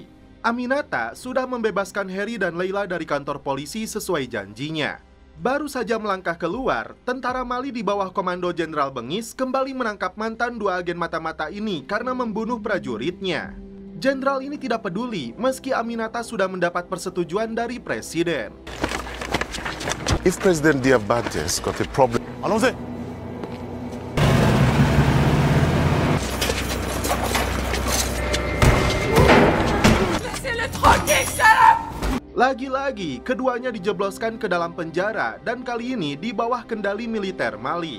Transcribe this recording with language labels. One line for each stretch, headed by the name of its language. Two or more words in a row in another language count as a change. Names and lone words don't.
Indonesian: Aminata sudah membebaskan Harry dan Layla dari kantor polisi sesuai janjinya. Baru saja melangkah keluar, tentara Mali di bawah komando Jenderal Bengis kembali menangkap mantan 2 agen mata-mata ini karena membunuh prajuritnya. Jenderal ini tidak peduli meski Aminata sudah mendapat persetujuan dari Presiden.
English: If President Diabates got a problem...
French: Allons-y!
Indonesian: Lagi-lagi, keduanya dijebloskan ke dalam penjara dan kali ini di bawah kendali militer Mali.